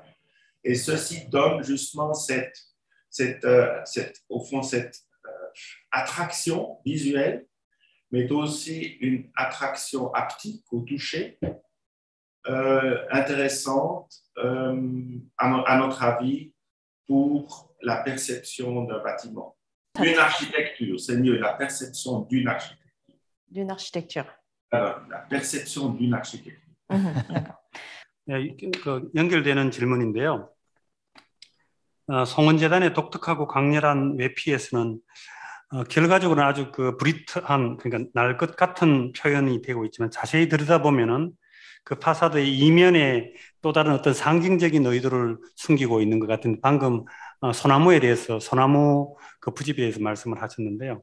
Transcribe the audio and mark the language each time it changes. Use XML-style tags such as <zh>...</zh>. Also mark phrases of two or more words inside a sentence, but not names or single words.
<fr>Et ceci donne justement cette attraction visuelle, mais aussi une attraction haptique au toucher, intéressante, à notre avis, pour la perception d'un bâtiment. D'une architecture, c'est mieux, la perception d'une architecture. D'une architecture. La perception d'une architecture. D'accord.</fr> <ko>연결되는 질문인데요. 송원재단의 독특하고 강렬한 외피에서는 결과적으로는 아주 그 브리트한, 그러니까 날 것 같은 표현이 되고 있지만 자세히 들여다보면은 그 파사드의 이면에 또 다른 어떤 상징적인 의도를 숨기고 있는 것 같은, 방금 소나무에 대해서, 소나무 그 부집에 대해서 말씀을 하셨는데요.</ko>